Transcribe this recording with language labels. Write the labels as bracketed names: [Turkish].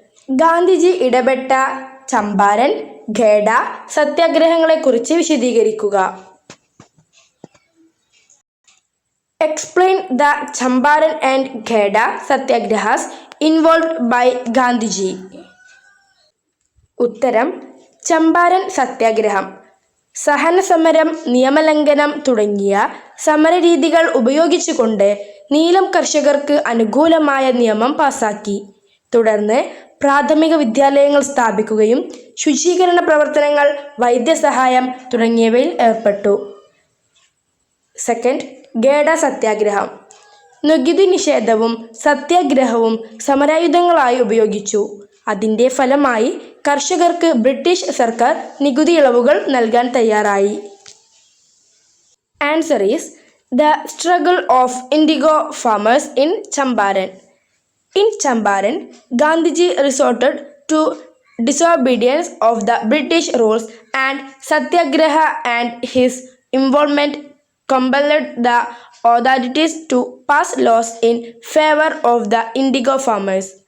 [Malayalam] ഗാന്ധിജി ഇടപെട്ട ചമ്പാരൻ, ഖേഡ സത്യാഗ്രഹങ്ങളെക്കുറിച്ച് വിശദീകരിക്കുക. [English] Explain the Champaran and Gheda satyagrahas involved by Gandhiji. [Malayalam] ഉത്തരം. ചമ്പാരൻ സത്യാഗ്രഹം സഹനസമരം, നിയമലംഘനം തുടങ്ങിയ സമരരീതികൾ ഉപയോഗിച്ചുകൊണ്ട് നീലം കർഷകർക്ക് അനുകൂലമായ നിയമം പാസാക്കി. തുടർന്ന് പ്രാഥമിക വിദ്യാലയങ്ങൾ സ്ഥാപിക്കുകയും ശുചീകരണ പ്രവർത്തനങ്ങൾ, വൈദ്യസഹായം തുടങ്ങിയവയിൽ ഏർപ്പെട്ടു. സെക്കൻഡ്, ഖേഡ സത്യാഗ്രഹം. നികുതി നിഷേധവും സത്യാഗ്രഹവും സമരായുധങ്ങളായി ഉപയോഗിച്ചു. അതിൻ്റെ ഫലമായി കർഷകർക്ക് ബ്രിട്ടീഷ് സർക്കാർ നികുതി ഇളവുകൾ നൽകാൻ തയ്യാറായി. [English] Answer is the struggle of indigo farmers in Champaran. In Champaran, Gandhiji resorted to disobedience of the British rules and satyagraha, and his involvement compelled the authorities to pass laws in favor of the indigo farmers.